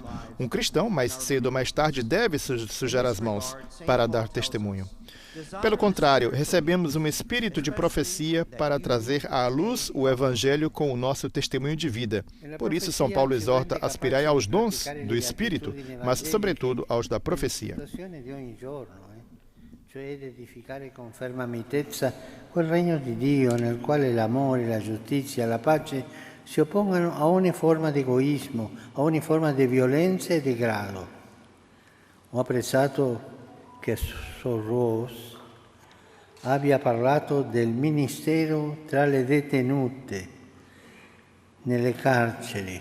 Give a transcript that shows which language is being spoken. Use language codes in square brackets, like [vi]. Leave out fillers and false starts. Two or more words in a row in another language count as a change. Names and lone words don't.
[pt] Um cristão, mais cedo ou mais tarde, deve sujar as mãos para dar testemunho. Pelo contrário, recebemos um espírito de profecia para trazer à luz o Evangelho com o nosso testemunho de vida. Por isso, São Paulo exorta: aspirai aos dons do Espírito, mas, sobretudo, aos da profecia. [it] Cioè ed edificare con ferma mitezza quel regno di Dio nel quale l'amore, la giustizia e la pace si oppongano a ogni forma di egoismo, a ogni forma di violenza e degrado. Ho apprezzato che Sorros abbia parlato del ministero tra le detenute nelle carceri.